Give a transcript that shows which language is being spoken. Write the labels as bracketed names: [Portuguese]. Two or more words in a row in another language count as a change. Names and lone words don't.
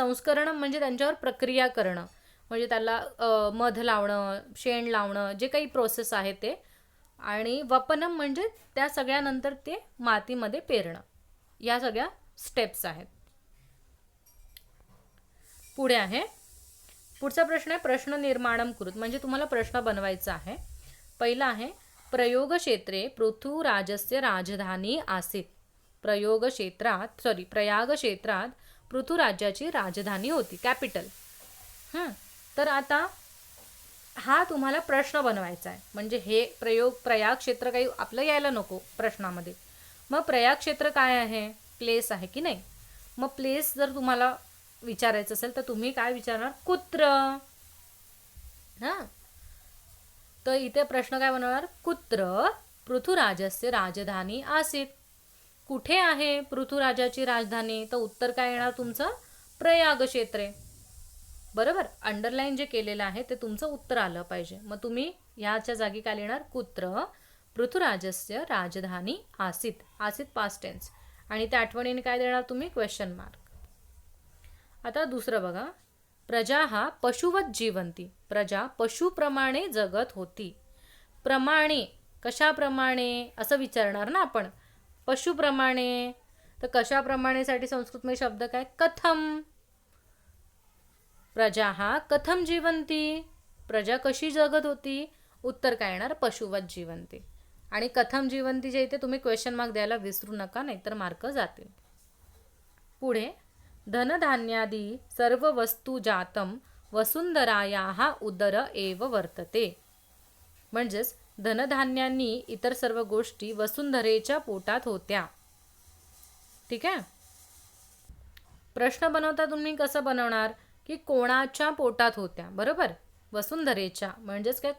[Marathi] संस्करण म्हणजे त्यांच्यावर प्रक्रिया करणं, म्हणजे त्याला मध लावणं, शेण लावणं, जे काही प्रोसेस आहे ते. आणि वपनम म्हणजे त्या सगळ्यानंतर ते मातीमध्ये पेरणं. या सगळ्या स्टेप्स आहेत. पुढे आहे पुढचा प्रश्न आहे [Sanskrit] प्रश्न निर्माणम कुरुत. [Marathi] म्हणजे तुम्हाला प्रश्न बनवायचा आहे. [Sanskrit] पहिला आहे प्रयागक्षेत्रे पृथुराजस्य राजधानी आसीत. [Marathi] प्रयागक्षेत्रात पृथुराज्याची राजधानी होती, कॅपिटल. तर आता हा तुम्हाला प्रश्न बनवायचा आहे. म्हणजे हे प्रयाग क्षेत्र काही आपलं यायला नको प्रश्नामध्ये. मग प्रयाग क्षेत्र काय आहे? प्लेस आहे की नाही. मग प्लेस जर तुम्हाला विचारायचं असेल तर तुम्ही काय विचारणार? कुत्र. तर इथे प्रश्न काय बनवणार? [Sanskrit] कुत्र पृथुराजस्य राजधानी आसीत. [Marathi] कुठे आहे पृथुराजाची राजधानी? तर उत्तर काय येणार तुमचं? प्रयाग क्षेत्रे. बरोबर. अंडरलाईन जे केलेलं आहे ते तुमचं उत्तर आलं पाहिजे. मग तुम्ही याच्या जागी काय लिहिणार? [Sanskrit] कुत्र पृथुराजस्य राजधानी आसीत. [English] आसीत past tense. [Marathi] आणि त्या आठवणीने काय देणार तुम्ही? [English] question mark. [Marathi] आता दुसरं बघा. [Sanskrit] प्रजा हा पशुवत जीवंती. [Marathi] प्रजा पशुप्रमाणे जगत होती. प्रमाणे कशाप्रमाणे असं विचारणार ना आपण. पशुप्रमाणे तर कशाप्रमाणेसाठी संस्कृतमध्ये शब्द काय? [Sanskrit] कथम. प्रजा हा कथम जीवंती. [Marathi] प्रजा कशी जगत होती? उत्तर काय येणार? [Sanskrit] पशुवत जीवंती. [Marathi] आणि कथम जीवंतीच्या इथे तुम्ही [English] question mark [Marathi] द्यायला विसरू नका, नाहीतर मार्क जातील. [Sanskrit] पुढे धनधान्यादी सर्व वस्तू जातम वसुंधरायाः उदर एव वर्तते. [Marathi] म्हणजेच धनधान्यांनी इतर सर्व गोष्टी वसुंधरेच्या पोटात होत्या. ठीक आहे. प्रश्न बनवता तुम्ही कसं बनवणार की कोणाच्या पोटात होत्या. बरोबर. वसुंधरेच्या म्हणजेच काय?